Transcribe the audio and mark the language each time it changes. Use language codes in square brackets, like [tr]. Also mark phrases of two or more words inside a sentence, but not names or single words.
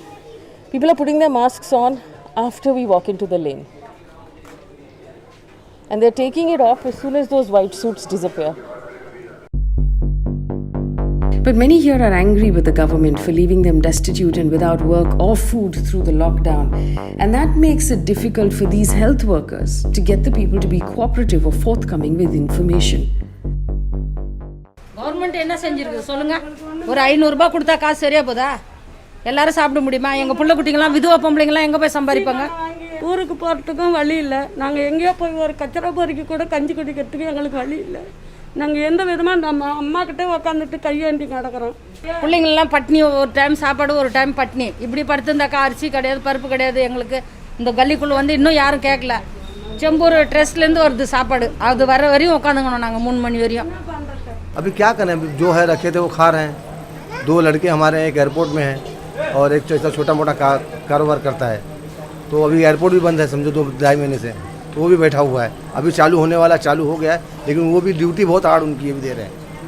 [en] People are putting their masks on after we walk into the lane, and they're taking it off as soon as those white suits disappear. But many here are angry with the government for leaving them destitute and without work or food through the lockdown. And that makes it difficult for these health workers to get the people to be cooperative or forthcoming with information. [ta] கவர்மெண்ட் என்ன செஞ்சிருக்கு சொல்லுங்க? ஒரு 500 ரூபாய் கொடுத்தா காசு சரியா போதா? எல்லாரும் சாப்பிட முடியுமா? எங்க புள்ள குட்டிங்களாம் விதவா பொம்பளைங்களாம் எங்க போய் சம்பாதிப்பாங்க? ஊருக்கு போகிறதுக்கும் வழி இல்லை. நாங்கள் எங்கேயோ போய் ஒரு கச்சரா பொறுக்கி கூட கஞ்சி குடிக்கிறதுக்கு எங்களுக்கு வழி இல்லை. நாங்கள் எந்த விதமாக நம்ம அம்மா கிட்டே உக்காந்துட்டு கையேந்தி கிடக்கிறோம். பிள்ளைங்கள்லாம் பட்னி, ஒரு டைம் சாப்பாடு ஒரு டைம் பட்னி. இப்படி படுத்துருந்தாக்கா அரிசி கிடையாது, பருப்பு கிடையாது. எங்களுக்கு இந்த கல்லிக்குள்ளே வந்து இன்னும் யாரும் கேட்கல. செம்பூர் ட்ரெஸ்ட்லேருந்து வருது சாப்பாடு, அது வர வரையும் உட்காந்துக்கணும் நாங்கள் 3 மணி வரையும். [hi] अभी क्या करें, जो है रखे थे वो खा रहे हैं. 2 लड़के हमारे एक एयरपोर्ट में हैं और एक छोटा मोटा कारोबार करता है. तो अभी एयरपोर्ट भी बंद है समझो 2-2.5 महीने से. तो वो भी बैठा हुआ है. अभी चालू होने वाला चालू हो गया है, लेकिन वो भी ड्यूटी बहुत हार्ड उनकी भी दे रहे हैं.